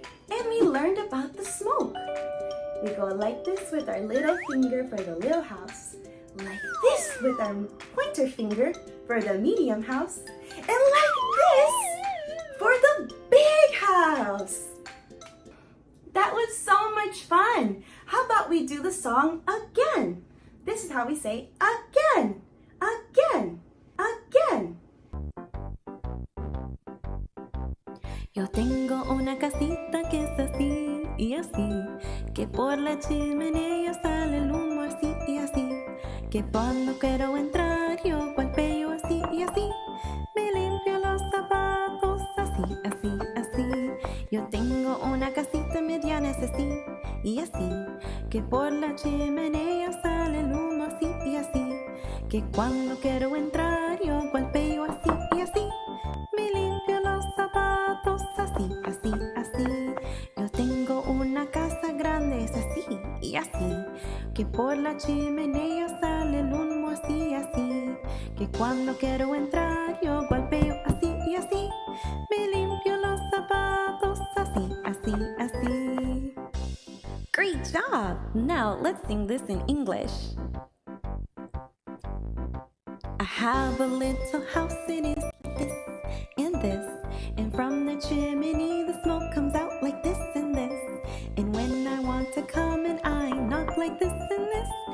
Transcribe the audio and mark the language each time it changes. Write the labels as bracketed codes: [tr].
[en] And we learned about the smoke. We go like this with our little finger for the little house, like this with our pointer finger for the medium house, and like this for the big house. That was so much fun. How about we do the song again? This is how we say again, again, again. [es] Yo tengo una casita que es así y así, que por la chimenea sale el humo así y así, que cuando quiero entrar yo golpeo así y así, me limpio los zapatos así, así, así. Yo tengo una casita mediana es así y así, que por la chimenea sale el humo así y así, que cuando quiero entrar yo golpeo así y así, me limpio los zapatos así, así, así. Yo tengo una casa grande es así y así, que por la chimenea sale el humo así y así, que cuando quiero entrar yo golpeo así y así, me limpio los zapatos así, así, así. [en] Great job! Now let's sing this in English. I have a little house, it is this and this, and from the chimney the smoke comes out like this and this, and when I want to come and I knock like this and this.